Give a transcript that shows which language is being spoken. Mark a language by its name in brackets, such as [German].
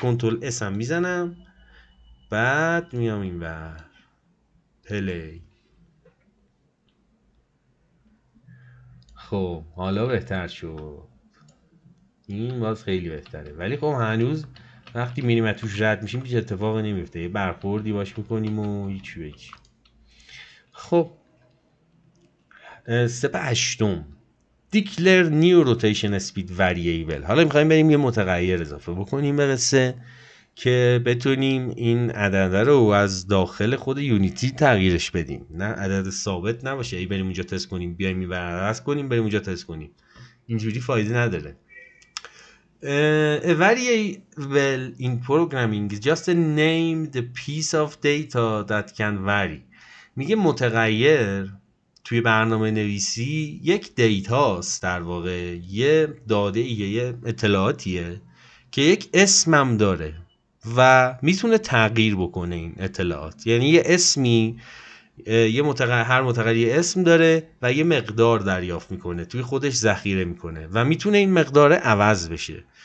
[Persian] کنترل اس هم میزنم، بعد میام این ور پلی. خب حالا بهتر شد، این باز خیلی بهتره. ولی خب هنوز وقتی میریم از توش رد میشیم هیچ اتفاقی نمیفته، یه برخوردی باش میکنیم و هیچی. خب استپ [English] 8 declare new rotation speed variable. [Persian] حالا میخوایم بریم یه متغیر اضافه بکنیم به قصه که بتونیم این عدد رو از داخل خود یونیتی تغییرش بدیم، نه عدد ثابت نباشه ای بریم اونجا تست کنیم بیایم این ور عوض کنیم بریم اونجا تست کنیم. اینجوری فایده نداره. [English] A variable in programming is just a name the piece of data that can vary. [Persian] میگه متغیر توی برنامه نویسی یک دیتاست، در واقع یه داده یه اطلاعاتیه که یک اسمم داره و میتونه تغییر بکنه این اطلاعات. یعنی یه اسمی هر متغیر یه اسم داره و یه مقدار دریافت میکنه، توی خودش ذخیره میکنه و میتونه این مقدار عوض بشه.